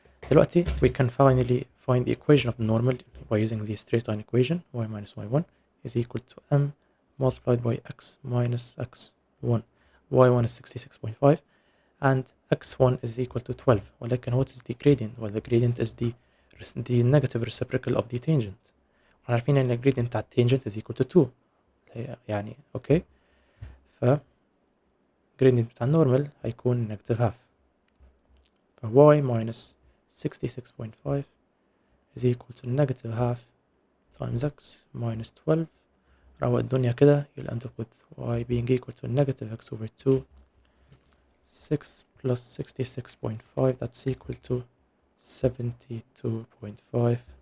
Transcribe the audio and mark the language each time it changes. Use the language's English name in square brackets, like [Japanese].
[Arabic] دلوقتي [English] we can finally find the equation of the normal by using the straight line equation y minus y1 is equal to m multiplied by x minus x1. y1 is 66.5 and x1 is equal to 12. [Arabic] ولكن [English] what is the gradient? Well the gradient is the negative reciprocal of the tangent. [Arabic] احنا عارفين ان الجريدينت بتاع التانجنت [English] is equal to 2 [Arabic] يعني اوكي. ف gradient بتاع النورمال هيكون [English] negative half. [Arabic] ف [English] y minus 66.5 is equal to negative half times x minus 12. [Arabic] روق الدنيا كده. [English] You'll end up with y being equal to negative x over 2. 6 plus 66.5, that's equal to 72.5.